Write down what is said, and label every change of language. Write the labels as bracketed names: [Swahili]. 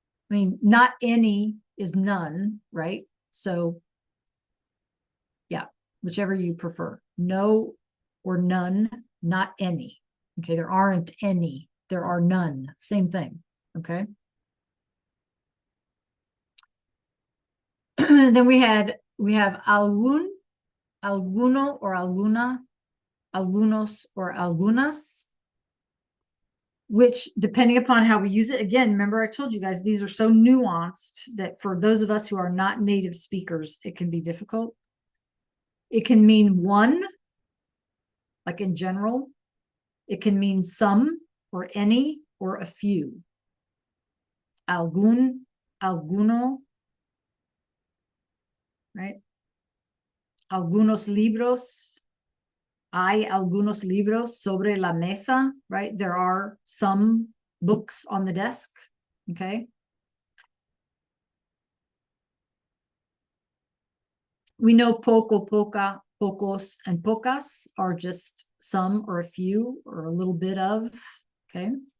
[English] I mean, not any is none, right? So yeah, whichever you prefer. No or none, not any. Okay, there aren't any, there are none. Same thing, okay? Then we have algún, alguno or alguna, algunos or algunas, which depending upon how we use it, again, remember I told you guys, these are so nuanced that for those of us who are not native speakers, it can be difficult. It can mean one, like in general. It can mean some or any or a few. [Spanish] Algún, alguno, [English] right? [Spanish] Algunos libros. Hay algunos libros sobre la mesa, [English] right? There are some books on the desk, okay? We know poco, poca, pocos, and pocas are just some or a few or a little bit of, okay?